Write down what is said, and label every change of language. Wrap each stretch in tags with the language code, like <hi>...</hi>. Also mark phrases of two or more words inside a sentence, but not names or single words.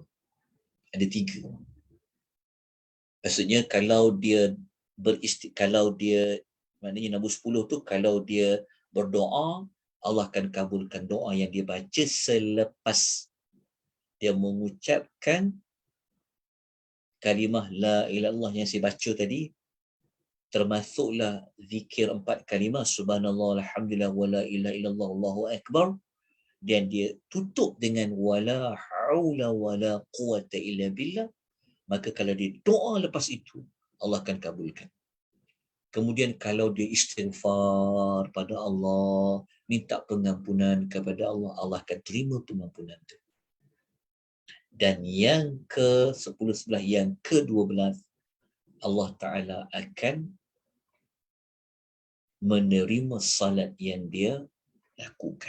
<ms>Ada 3. Maksudnya kalau dia maknanya nombor 10 tu kalau dia berdoa, Allah akan kabulkan doa yang dia baca selepas dia mengucapkan kalimah</ms> <ar>لا إله إلا الله</ar> <ms>yang saya baca tadi, termasuklah zikir 4 kalimah</ms> <ar>سبحان الله الحمد لله ولا إله إلا الله الله أكبر,</ar> <ms>dan dia tutup dengan</ms> <ar>ولا حول ولا قوة إلا بالله,</ar> <ms>maka kalau dia doa lepas itu Allah akan kabulkan. Kemudian kalau dia istighfar pada Allah, minta pengampunan kepada Allah, Allah akan terima pengampunan itu. Dan yang ke-10, yang ke-12,</ms> <ar>الله تعالى</ar> <ms>akan menerima salat yang dia lakukan.</ms>